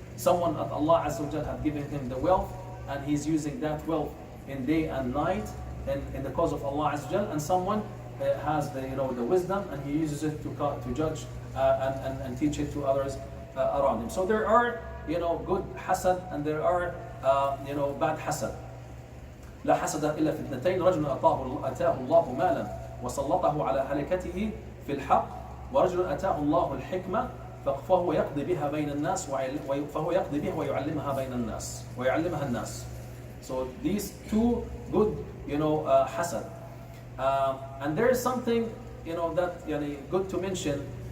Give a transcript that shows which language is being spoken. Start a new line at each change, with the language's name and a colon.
English: Someone that Allah Azza wa Jal had given him the wealth, and he's using that wealth in day and night in the cause of Allah Azza wa Jal, and someone has the wisdom and he uses it to judge and teach it to others around him. So there are good hasad and there are bad hasad.
Arabic: لا حسد إلا في اثنتين رجل أتاه الله مالا وسلطه على هلكته في الحق ورجل أتاه الله الحكمة فهو يقضي بها بين الناس ويعلمها بين الناس ويعلمها الناس.
English: So these two good hasad. And there is something that good to mention.